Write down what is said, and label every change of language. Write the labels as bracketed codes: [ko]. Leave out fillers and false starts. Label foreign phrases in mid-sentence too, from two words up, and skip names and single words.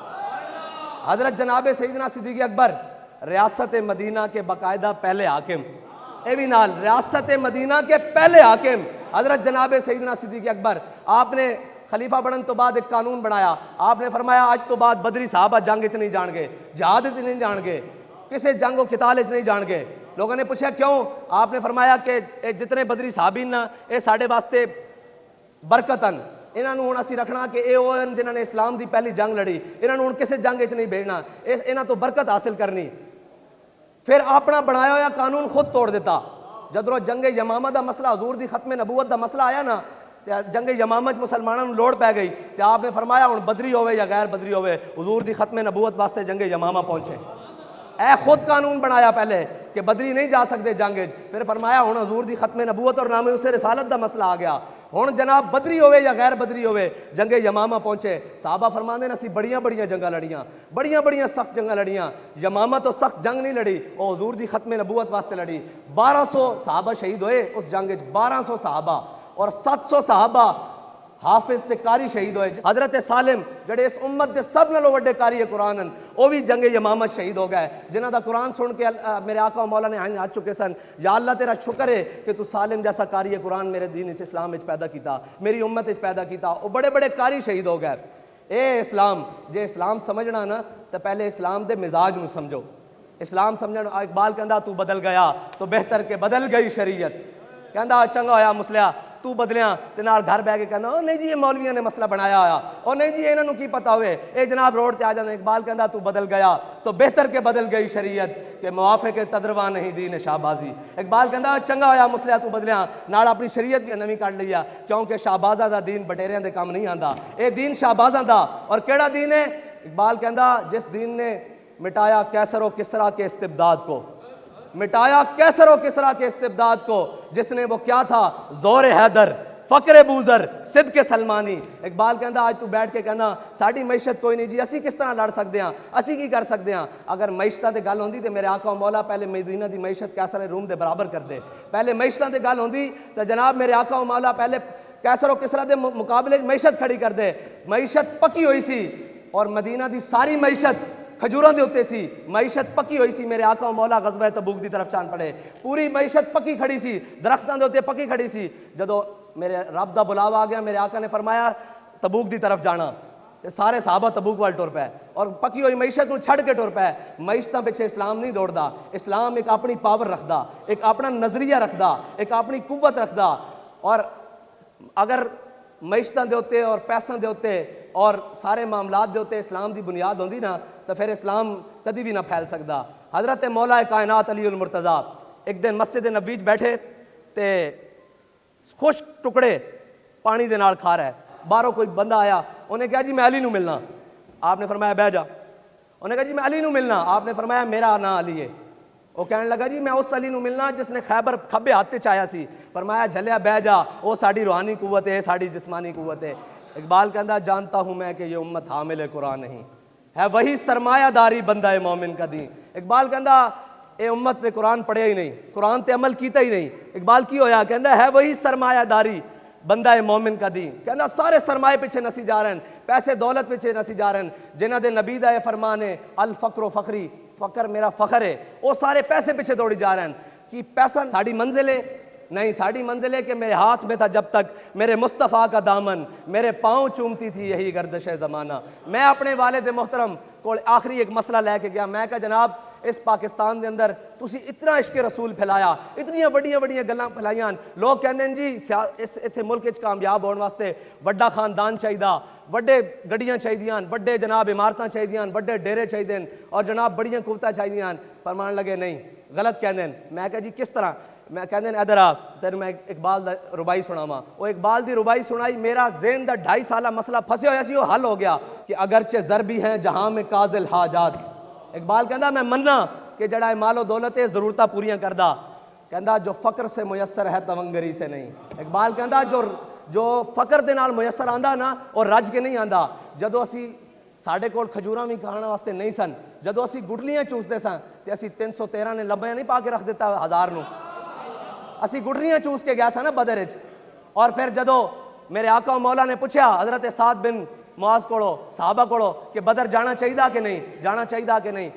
[pa] حضرت جناب سیدنا صدیق اکبر [ur] ریاست مدینہ کے باقاعدہ پہلے حاکم، [pa] اے بھی نال [ur] ریاست مدینہ کے پہلے حاکم [pa] حضرت جناب سیدنا صدیق اکبر، آپ نے خلیفہ بنن تو بعد ایک قانون بنایا، آپ نے فرمایا آج تو بعد بدری صحابہ جنگ چ نہیں جان گے، جہاد چ نہیں جان گے، کسی جنگ و قتال چ نہیں جان گے۔ لوگوں نے پوچھا کیوں؟ آپ نے فرمایا کہ جتنے بدری صحابین نا اے ساڈے واسطے برکتن، انہاں نوں ہن اسی رکھنا کہ اے او جنہاں نے اسلام دی پہلی جنگ لڑی، انہاں نوں ہن کسے جنگ وچ نہیں بھیجنا، انہاں تو برکت حاصل کرنی۔ پھر اپنا بنایا ہوا قانون خود توڑ دیتا۔ جدرو جنگ یمامہ دا مسئلہ حضور دی ختم نبوت دا مسئلہ آیا نا، جنگ یمامہ مسلمانوں نے لوڑ پی گئی، تو آپ نے فرمایا ہن بدری ہوئے یا غیر بدری ہوئے حضور دی ختم نبوت واسطے جنگ یمامہ پہنچے۔ اے خود قانون بنایا پہلے کہ بدری نہیں جا سکتے جنگ، پھر فرمایا ہن حضور دی ختم نبوت اور نام اسے رسالت دا مسئلہ آ گیا، ہن جناب بدری ہوئے یا غیر بدری ہوئے جنگ یمامہ پہنچے۔ صحابہ فرماندے ہیں اسی بڑیاں بڑیاں جنگاں لڑیاں، بڑیاں بڑیاں سخت جنگاں لڑیاں، یمامہ تو سخت جنگ نہیں لڑی، وہ حضور دی ختم نبوت واسطے لڑی۔ 1200 صحابہ شہید ہوئے اس جنگ وچ، 1200 صحابہ اور 700 صحابہ حافظ تے قاری شہید ہوئے۔ حضرت سالم جڑے اس امت دے سب نالوں وڈے قاری قرآن ہیں، وہ بھی جنگ یمامہ شہید ہو گئے، جنہاں دا قرآن سن کے میرے آقا و مولا نے ہاتھ چکے سن، یا اللہ تیرا شکر ہے کہ تو سالم جیسا قاری قرآن میرے دین اسلام وچ پیدا کیتا، میری امت وچ پیدا کیتا۔ وہ بڑے بڑے قاری شہید ہو گئے۔ اے اسلام جے اسلام سمجھنا نا تو پہلے اسلام دے مزاج نو سمجھو. اسلام سمجھنا. [ur] اقبال کہندا تو بدل گیا تو بہتر کہ بدل گئی شریعت. [pa] کہندا چنگا ہویا مسلیا تو بدلیاں تے نال گھر بہ کے کہندا او نہیں جی یہ مولویاں نے مسئلہ بنایا ہویا, او نہیں جی انہاں نو کی پتہ ہوئے, اے جناب روڈ تے آ جاندے. [ur] اقبال کہندا تو بدل گیا تو بہتر کہ بدل گئی شریعت کہ موافق تدروا نہیں دین شہبازی. [pa] اقبال کہندا چنگا ہویا مسلیا تو بدلیاں نال اپنی شریعت بھی نویں کڈ لئی, کیونکہ شہبازاں دا دین بٹیریاں دے کام نہیں آندا, اے دین شہبازاں دا. اور کیڑا دین ہے؟ [ur] اقبال کہندا جس دین نے مٹایا کیسر و کسریٰ کے استبداد کو, مٹایا کیسر و کسریٰ کے استبداد کو, جس نے وہ کیا تھا زور حیدر فقر بوزر صدق سلمانی. [pa] اقبال کہندا آج تو بیٹھ کے کہنا ساڈی معیشت کوئی نہیں جی, اسی کس طرح لڑ سکتے ہیں, اسی کی کر سکتے ہیں. اگر معیشتاں تے گل ہوندی تے میرے آقا و مولا پہلے مدینہ دی معیشت کیسر روم دے برابر کر دے. پہلے معیشتاں تے گل ہوندی تے جناب میرے آقا و مولا پہلے کیسر و کسریٰ دے مقابلے معیشت کھڑی کر دے. معیشت پکی ہوئی سی اور مدینہ دی ساری معیشت کھجوراں دے اوتے سی, معیشت پکی ہوئی سی. میرے آقا و مولا غزوہ تبوک دی طرف چان پڑے, پوری معیشت پکی کھڑی سی, درختاں دے اوتے پکی کھڑی سی. جدو میرے رب دا بلاوا آ گیا, میرے آقا نے فرمایا تبوک دی طرف جانا, تے سارے صحابہ تبوک وال ٹر پے اور پکی ہوئی معیشت نو چھڑ کے ٹر پے. معیشتاں پیچھے اسلام نہیں دوڑدا, اسلام ایک اپنی پاور رکھدا, ایک اپنا نظریہ رکھدا, ایک اپنی قوت رکھدا. اور اگر معیشتاں دے اوتے اور پیساں دے اوتے اور سارے معاملات دے اوتے اسلام دی بنیاد ہوندی نا تو پھر اسلام کدی بھی نہ پھیل سکدا. حضرت مولا کائنات علی المرتضیٰ ایک دن مسجد نبوی وچ بیٹھے تے خشک ٹکڑے پانی دے نال کھا رہا ہے. باہروں کوئی بندہ آیا, انہیں کہا جی میں علی نو ملنا. آپ نے فرمایا بہ جا. انہیں کہا جی میں علی نو ملنا. آپ نے فرمایا میرا نام علی ہے. وہ کہنے لگا جی میں اس علی نو ملنا جس نے خیبر کھبے ہاتھ تے چایا سی. فرمایا جھلیا بہ جا, وہ ساڈی روحانی قوت ہے, ساڈی جسمانی قوت ہے. [ur] اقبال کہندا جانتا ہوں میں کہ یہ امت حامل قرآن نہیں ہے, وہی سرمایہ داری بندہ مومن کا دین. [pa] اقبال کہندا اے امت نے قرآن پڑھیا ہی نہیں, قرآن تے عمل کیتا ہی نہیں. اقبال کی ہویا؟ [ur] کہندا ہے وہی سرمایہ داری بندہ مومن کا دین. [pa] کہندا سارے سرمایے پیچھے نسی جا رہے ہیں, پیسے دولت پیچھے نسی جا رہے ہیں, جنہاں دے نبی دا فرمان ہے [ar] الفقر و فخری, [pa] فقر میرا فخر ہے, وہ سارے پیسے پیچھے دوڑی جا رہے ہیں. کہ پیسہ ساڑی منزل ہے؟ نہیں, ساڑی منزل ہے [ur] کہ میرے ہاتھ میں تھا جب تک میرے مصطفیٰ کا دامن, میرے پاؤں چومتی تھی یہی گردش زمانہ. میں اپنے والد محترم کو آخری ایک مسئلہ لے کے گیا. [pa] میں کہا جناب اس پاکستان دے اندر تسی اتنا عشق رسول پھیلایا, اتنی بڑیاں بڑیاں گلاں پھیلائیاں, لوگ کہندے ہیں جی اس اتھے ملک وچ کامیاب ہون واسطے وڈا خاندان چاہیدا, وڈے گڈیاں چاہیدیاں, وڈے جناب عمارتاں چاہیدیاں, وڈے ڈیرے چاہیدے اور جناب بڑیاں قوتاں چاہیدیاں. فرمان لگے نہیں غلط کہندے ہیں. میں کہا جی کس طرح؟ میں کہندے ہیں ادھر آ تیرے میں اقبال دا ربائی سناواں. وہ اقبال دی ربائی سنائی, میرا ذہن دا 2.5 سالہ مسئلہ پھنسے ہویا سی, وہ حل ہو گیا کہ [ur] اگرچہ زر بھی ہیں جہاں میں قاضل حاجات. [pa] اقبال کہندا میں مننا کہ جڑا مال و دولت ہے ضرورتاں پوریاں کردا. [ur] کہندا جو فقر سے میسر ہے تونگری سے نہیں. [pa] اقبال کہندا جو فقر دے نال میسر آندا نا اور رج کے نہیں آندا. جدو اسی ساڈے کول کھجوراں بھی کھانا واسطے نہیں سن, جدو اسی گٹلیاں چوسدے سن تے اسی 313 نے لمبیاں نہیں پا کے رکھ دیتا 1000 نو, اسی گٹریاں چوس کے گیا سا نا بدر وچ. اور پھر جدو میرے آقا و مولا نے پوچھا حضرت سعد بن معاذ کولو, صحابہ کولو کہ بدر جانا چاہیدا کہ نہیں, جانا چاہیدا کہ نہیں.